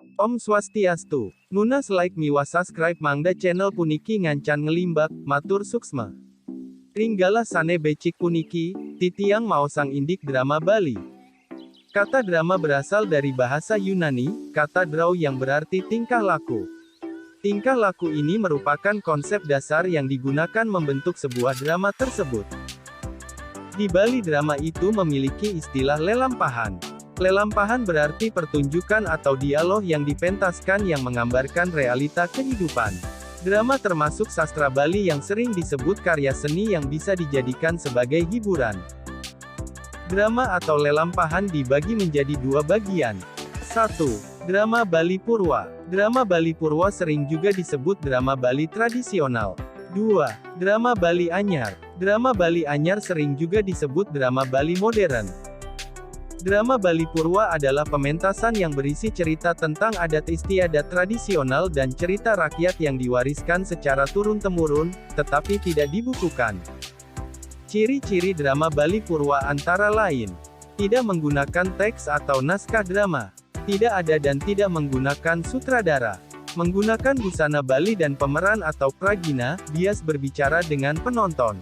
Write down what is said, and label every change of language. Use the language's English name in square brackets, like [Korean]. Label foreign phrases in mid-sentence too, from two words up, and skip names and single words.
[Balinese] Om Swastiastu. Nunas like miwa subscribe mangda channel puniki ngancan ngelimbak, matur suksma. Ringgala sane becik puniki, titiang maosang indik drama Bali. [Indonesian] Kata drama berasal dari bahasa Yunani, kata draw yang berarti tingkah laku. Tingkah laku ini merupakan konsep dasar yang digunakan membentuk sebuah drama tersebut. Di Bali drama itu memiliki istilah lelampahan. Lelampahan berarti pertunjukan atau dialog yang dipentaskan yang menggambarkan realita kehidupan. Drama termasuk sastra Bali yang sering disebut karya seni yang bisa dijadikan sebagai hiburan. Drama atau lelampahan dibagi menjadi dua bagian. 1. Drama Bali Purwa. Drama Bali Purwa sering juga disebut drama Bali tradisional. 2. Drama Bali Anyar. Drama Bali Anyar sering juga disebut drama Bali modern. Drama Bali Purwa adalah pementasan yang berisi cerita tentang adat istiadat tradisional dan cerita rakyat yang diwariskan secara turun-temurun, tetapi tidak dibukukan. Ciri-ciri drama Bali Purwa antara lain: tidak menggunakan teks atau naskah drama, tidak ada dan tidak menggunakan sutradara, menggunakan busana Bali dan pemeran atau pragina, bias berbicara dengan penonton.